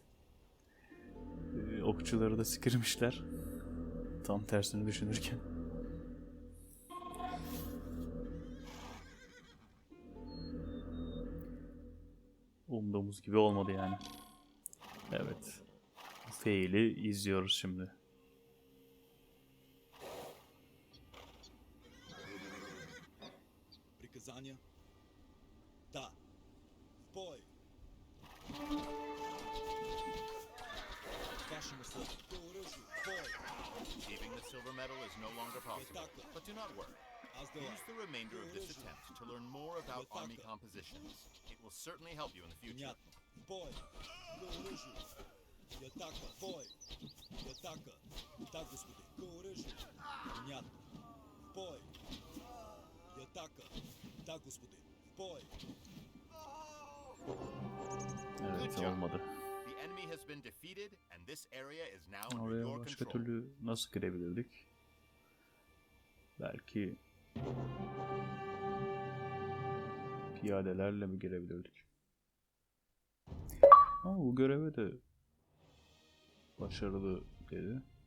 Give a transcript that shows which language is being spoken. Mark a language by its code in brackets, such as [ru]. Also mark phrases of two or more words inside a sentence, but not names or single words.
[tr] Okçuları da skirmishler. Tam tersini düşünürken. Umduğumuz gibi olmadı yani. Evet. Fail'i izliyoruz şimdi. [ru] Приказания? Да. В бой. Вашему слову. К оружию. В бой. [en] Achieving the silver medal is no longer possible, but do not worry. Use the remainder of this attempt to learn more about army compositions. It will certainly help you in the future. [ru] Понятно. В бой. К оружию. И атака. В бой. И атака. Да, господи. К оружию. Понятно. В бой. И атака. Да, господи. В бой. [tr] Evet, olmadı. [en] The enemy has been defeated and this area is now under [tr] Oraya [en] your [tr] başka [en] control. [tr] türlü nasıl girebilirdik? Belki piyadelerle mi girebilirdik? Ama bu göreve de başarılı dedi.